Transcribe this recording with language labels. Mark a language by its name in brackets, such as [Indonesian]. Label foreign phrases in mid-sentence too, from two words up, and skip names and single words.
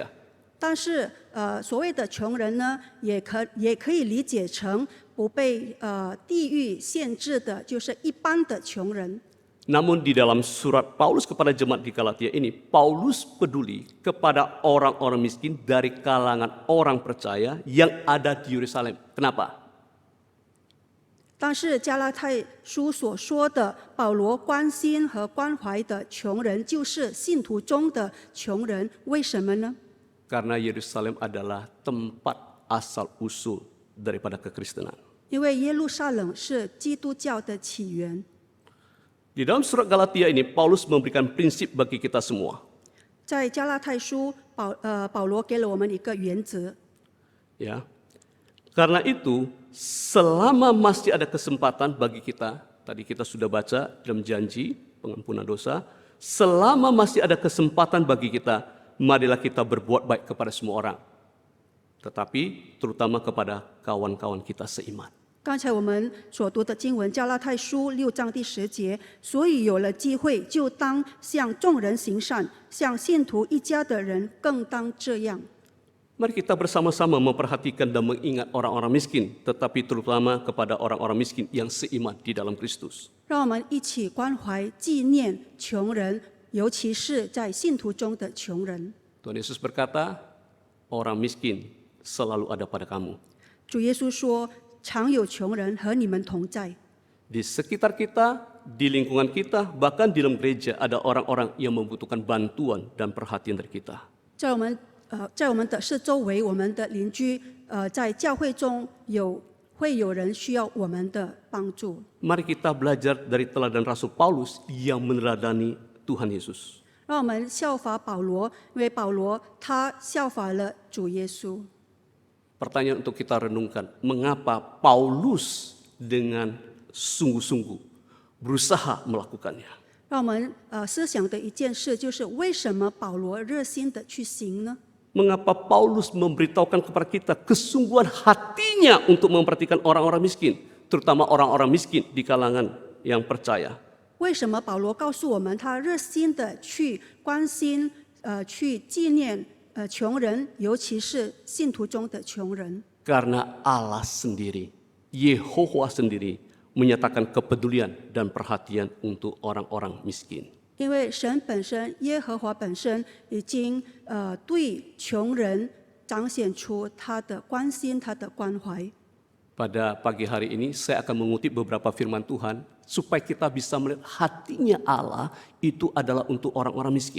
[Chinese] 但是，所谓的穷人呢，也可以理解成不被地域限制的，就是一般的穷人。 [Indonesian] Namun di dalam surat Paulus kepada jemaat di Galatia ini, Paulus peduli kepada orang-orang miskin dari kalangan orang percaya yang ada di Yerusalem. Kenapa? [Chinese] 但是加拉太书所说的保罗关心和关怀的穷人，就是信徒中的穷人，为什么呢？ [Indonesian] Karena Yerusalem adalah tempat asal usul daripada kekristenan. [Chinese] 因为耶路撒冷是基督教的起源。 [Indonesian] Di dalam surat Galatia ini, Paulus memberikan prinsip bagi kita semua. [Chinese] 在加拉太书，保罗给了我们一个原则。 [Indonesian] Ya, karena itu selama masih ada kesempatan bagi kita, tadi kita sudah baca dalam janji pengampunan dosa, selama masih ada kesempatan bagi kita, marilah kita berbuat baik kepada semua orang, tetapi terutama kepada kawan-kawan kita seiman. [Chinese] 刚才我们所读的经文，加拉太书6章第10节，所以有了机会，就当向众人行善，向信徒一家的人更当这样。 [Indonesian] Mari kita bersama-sama memperhatikan dan mengingat orang-orang miskin, tetapi terutama kepada orang-orang miskin yang seiman di dalam Kristus. [Chinese] 让我们一起关怀、纪念穷人，尤其是在信徒中的穷人。 [Indonesian] Tuhan Yesus berkata, orang miskin selalu ada pada kamu. [Chinese] 主耶稣说：“常有穷人和你们同在。” [Indonesian] Di sekitar kita, di lingkungan kita, bahkan di dalam gereja ada orang-orang yang membutuhkan bantuan dan perhatian dari kita. [Chinese] 在我们的四周围，我们的邻居，在教会中会有人需要我们的帮助。 [Indonesian] Mari kita belajar dari teladan Rasul Paulus yang meneladani Tuhan Yesus. [Chinese] 让我们效法保罗，因为保罗他效法了主耶稣。 [Indonesian] Pertanyaan untuk kita renungkan, mengapa Paulus dengan sungguh-sungguh berusaha melakukannya? [Chinese] 让我们思想的一件事就是，为什么保罗热心的去行呢？ [Indonesian] Mengapa Paulus memberitahukan kepada kita kesungguhan hatinya untuk memperhatikan orang-orang miskin, terutama orang-orang miskin di kalangan yang percaya? [Chinese] 为什么保罗告诉我们，他热心的去关心、去纪念穷人，尤其是信徒中的穷人？ [Indonesian] Karena Allah sendiri, Yehova sendiri menyatakan kepedulian dan perhatian untuk orang-orang miskin. [Chinese] 因为神本身，耶和华本身已经对穷人彰显出他的关心、他的关怀。 [Indonesian] Pada pagi hari ini saya akan mengutip beberapa firman Tuhan supaya kita bisa melihat hatinya Allah itu adalah untuk orang-orang miskin.